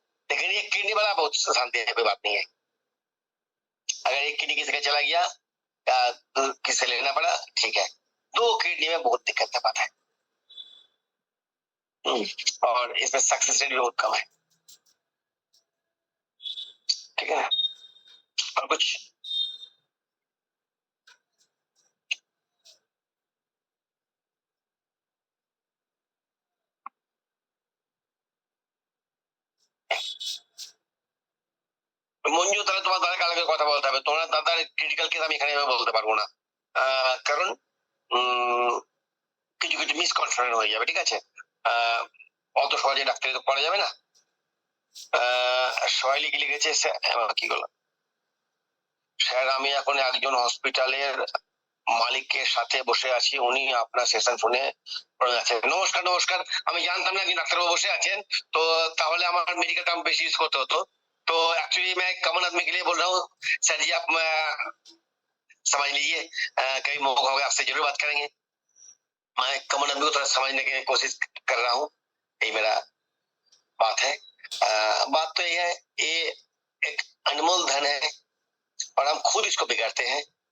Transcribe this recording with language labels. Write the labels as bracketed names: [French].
[Hindi] लेकिन एक किडनी वाला बहुत शांति है, कोई बात नहीं है। अगर एक किडनी किसी का चला गया या किसी लेना पड़ा ठीक है, दो किडनी में बहुत दिक्कत है, बात है। और इसमें सक्सेस रेट भी बहुत कम है, ठीक है ना? और कुछ [Bangla] মঞ্জু, তাহলে তোমার দাদার কালকে কথা বলতে হবে। তোমার দাদার ক্রিটিক্যাল কেস আমি এখানে বলতে পারবো না, কারণ কিছু কিছু মিসকনসেপ্ট হয়ে যাবে, ঠিক আছে? অত সহজে ডাক্তারি তো করা যাবে না। সবাই কি লিখেছে কি বলো স্যার, আমি এখন একজন হসপিটালের মালিকের সাথে বসে আছি, উনি আপনার সেশন শুনে পড়ে আছেন। নমস্কার নমস্কার, আমি জানতাম না कि ডাক্তারবাবু বসে আছেন, তো তাহলে আমার মেডিকেল টার্ম বেশি ইউজ করতে হতো। [Hindi] तो एक्चुअली मैं कॉमन आदमी के लिए बोल रहा हूँ, सर जी आप समझ लीजिए, कभी मौका होगा आपसे जरूर बात करेंगे। मैं कॉमन आदमी को थोड़ा समझने की कोशिश कर रहा हूँ, यही मेरा बात है। बात तो ये है, ये एक अनमोल धन है और हम खुद इसको बिगाड़ते हैं।